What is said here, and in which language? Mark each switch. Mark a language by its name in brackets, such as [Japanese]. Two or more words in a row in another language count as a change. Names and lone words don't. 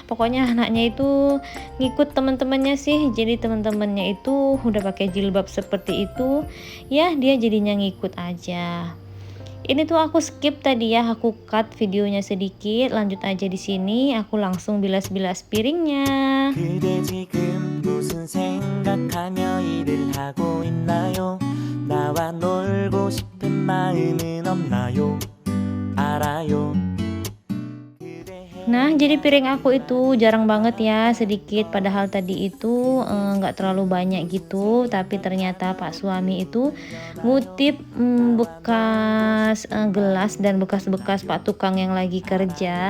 [Indonesian] Pokoknya anaknya itu ngikut teman-temannya sih. Jadi teman-temannya itu udah pakai jilbab seperti itu. Ya, dia jadinya ngikut aja. Ini tuh aku skip tadi ya, aku cut videonya sedikit. Lanjut aja di sini, aku langsung bilas-bilas piringnya. [Korean] 그대 지금 무슨 생각하며 일을 하고 있나요? 나와 놀고 싶은 마음은 없나요? 알아요. [Indonesian] Nah, jadi piring aku itu jarang banget ya, sedikit. Padahal tadi itu nggak terlalu banyak gitu. Tapi ternyata Pak suami itu ngutip bekas gelas dan bekas-bekas Pak tukang yang lagi kerja.